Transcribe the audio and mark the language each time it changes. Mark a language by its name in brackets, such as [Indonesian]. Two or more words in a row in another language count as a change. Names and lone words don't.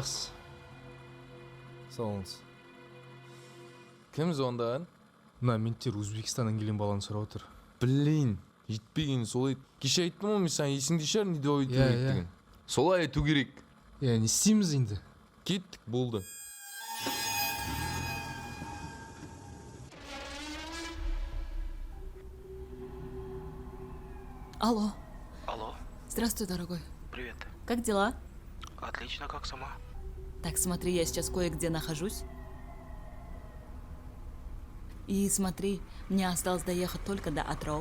[Kazakh] Жақсы. Сау болыңыз. Кім звондаған? Мына менттер Өзбекстаннан келген баланы сұрап отыр. Блин, жетпеген солай. Кеше айттым ғой мен саған, есіңде шығар не деп айту керек деген. Солай айту керек. Не істейміз енді? Кеттік, болды. Алло. Алло. [Russian] Здравствуй, дорогой. Привет. Как дела? Отлично, как сама? Так, смотри, я сейчас кое-где нахожусь. И смотри, мне осталось доехать только до Атроу.